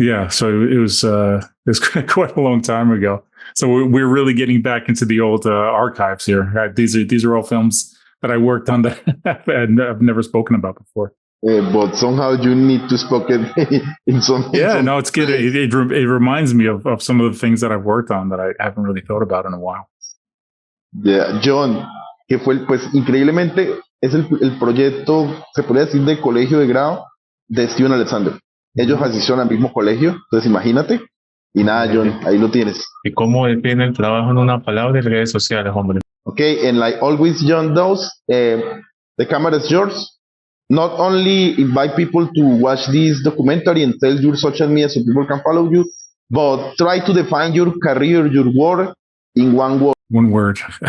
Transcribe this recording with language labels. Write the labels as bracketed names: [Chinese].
[English] So it was quite a long time ago. So we're really getting back into the old archives here. These are all films that I worked on that I've never spoken about before. But somehow you need to speak it in some. No, it's good. It reminds me of some of the things that I've worked on that I haven't really thought about in a while. [Spanish] Yeah, John, que fue pues increíblemente es el proyecto, se podría decir, de colegio de grado de Steven Alexander. Ellos asistieron al mismo colegio, entonces imagínate. Y nada, John, ahí lo tienes. ¿Y cómo define el trabajo en una palabra y redes sociales, hombre? [English] Okay, and like always John does, the camera is yours. Not only invite people to watch this documentary and tell your social media so people can follow you, but try to define your career, your work in one word. One word.